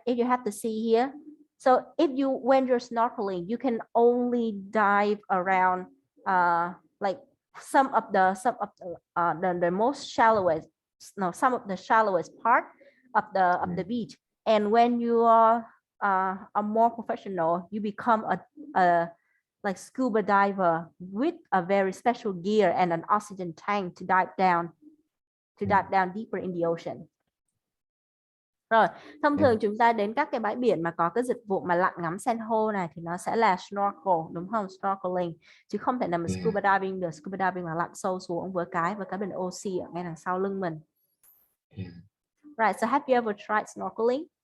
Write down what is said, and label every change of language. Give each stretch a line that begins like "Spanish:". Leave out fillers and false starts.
English: If you have the sea here, so when you're snorkeling, you can only dive around like some of the most shallowest, some of the shallowest part of the beach. And when you are a more professional, you become a like scuba diver with a very special gear and an oxygen tank to dive down deeper in the ocean.
Vietnamese: Rồi, thông thường chúng ta đến các cái bãi biển mà có cái dịch vụ mà lặn ngắm san hô này thì nó sẽ là snorkel, đúng không? Snorkeling, chứ không thể nào mà scuba diving được. Scuba diving là lặn sâu xuống với cái bình oxy ở ngay đằng sau lưng mình.
English: Right, so have you ever tried snorkeling?